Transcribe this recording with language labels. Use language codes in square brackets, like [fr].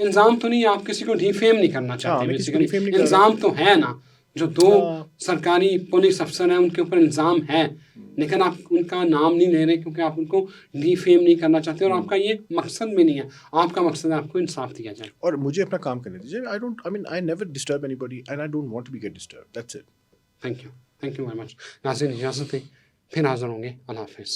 [ur] الزام تو نہیں, آپ کسی کو ڈیفیم نہیں کرنا ہاں چاہتے. میں کسی کو بیسیکلی ڈیفیم نہیں کر رہا. الزام تو ہے نا, جو 2 ہاں سرکاری پولیس افسر ہیں ان کے اوپر الزام ہے, لیکن آپ ان کا نام نہیں لے رہے کیونکہ آپ ان کو ڈیفیم نہیں کرنا چاہتے, اور آپ کا یہ مقصد بھی نہیں ہے. آپ کا مقصد ہے آپ کو انصاف دیا جائے. اور مجھے اپنا کام کرنے دیجیے. [en] I never disturb anybody and I don't want to be get disturbed. That's it. Thank you very much. [ur] ناظرین اجازت ہے, پھر حاضر ہوں گے. اللہ حافظ.